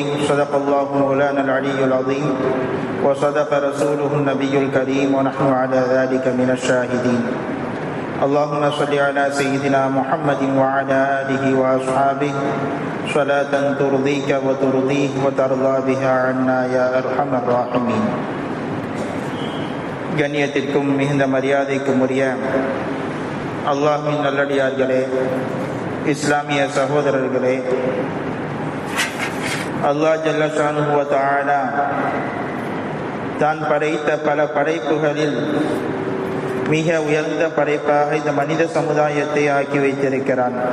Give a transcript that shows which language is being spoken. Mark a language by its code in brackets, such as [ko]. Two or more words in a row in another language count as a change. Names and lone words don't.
[ar] صدق الله مولانا العلي العظيم وصدق رسوله النبي الكريم ونحن على ذلك من الشاهدين. اللهم صل على سيدنا محمد وعلى آله وأصحابه صلاة ترضيك وترضيه وترضى بها عنا يا أرحم الراحمين. [ta] கண்ணியத்திற்கும் மிகுந்த மரியாதைக்கும் உரிய அல்லாஹ்வின் நல்லடியார்களே, இஸ்லாமிய சகோதரர்களே, அல்லாஹ் [ar] جل شأنه وتعالى [ta] தான் படைத்த பல படைப்புகளில் மிக உயர்ந்த படைப்பாக இந்த மனித சமுதாயத்தை ஆக்கி வைத்திருக்கிறான்.